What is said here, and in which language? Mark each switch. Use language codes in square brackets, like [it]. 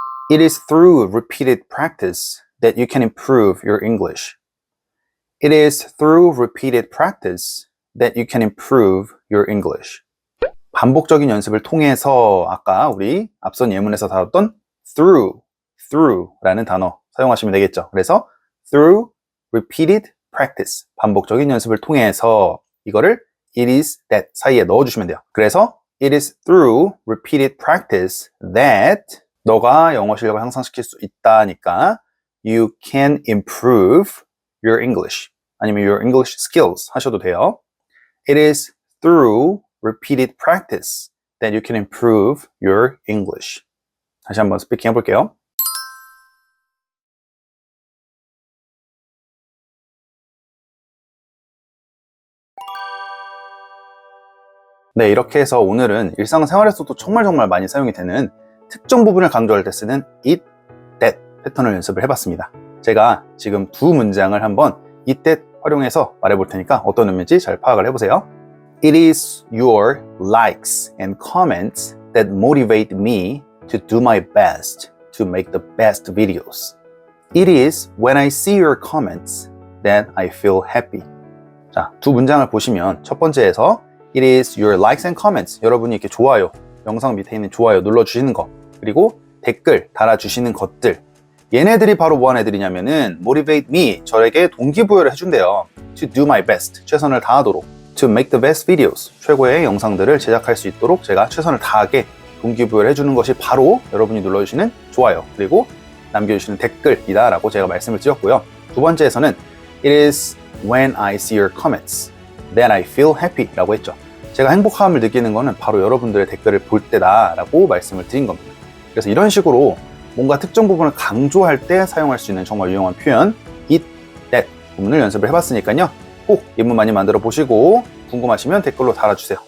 [en] It is through repeated practice that you can improve your English. It is through repeated practice that you can improve your English. [ko] 반복적인 연습을 통해서 아까 우리 앞선 예문에서 다뤘던 through라는 단어 사용하시면 되겠죠. 그래서 [en] through repeated practice, [ko] 반복적인 연습을 통해서 이거를 it is that 사이에 넣어주시면 돼요. 그래서 [en] it is through repeated practice that [ko] 너가 영어 실력을 향상시킬 수 있다니까 [en] you can improve your English [ko] 아니면 [en] your English skills [ko] 하셔도 돼요. [en] It is through repeated practice that you can improve your English. [ko] 다시 한번 스피킹 해볼게요. 네, 이렇게 해서 오늘은 일상생활에서도 정말 많이 사용이 되는 특정 부분을 강조할 때 쓰는 it, that 패턴을 연습을 해봤습니다. 제가 지금 두 문장을 한번 it, that 활용해서 말해볼 테니까 어떤 의미인지 잘 파악을 해보세요. [en] It is your likes and comments that motivate me to do my best to make the best videos. It is when I see your comments that I feel happy. [ko] 자, 두 문장을 보시면 첫 번째에서 [en] It is your likes and comments. [ko] 여러분이 이렇게 좋아요, 영상 밑에 있는 좋아요 눌러주시는 거, 그리고 댓글 달아주시는 것들, 얘네들이 바로 뭐하는 애들이냐면은 [en] motivate me, [ko] 저에게 동기부여를 해준대요. [en] To do my best, [ko] 최선을 다하도록. [en] to make the best videos. [ko] 최고의 영상들을 제작할 수 있도록 제가 최선을 다하게 동기부여를 해주는 것이 바로 여러분이 눌러주시는 좋아요 그리고 남겨주시는 댓글이다 라고 제가 말씀을 드렸고요. 두 번째에서는 [en] It is when I see your comments that I feel happy [ko] 라고 했죠. 제가 행복함을 느끼는 것은 바로 여러분들의 댓글을 볼 때다 라고 말씀을 드린 겁니다. 그래서 이런 식으로 뭔가 특정 부분을 강조할 때 사용할 수 있는 정말 유용한 표현 it, that 부분을 연습을 해봤으니까요. 꼭 예문 많이 만들어 보시고 궁금하시면 댓글로 달아주세요.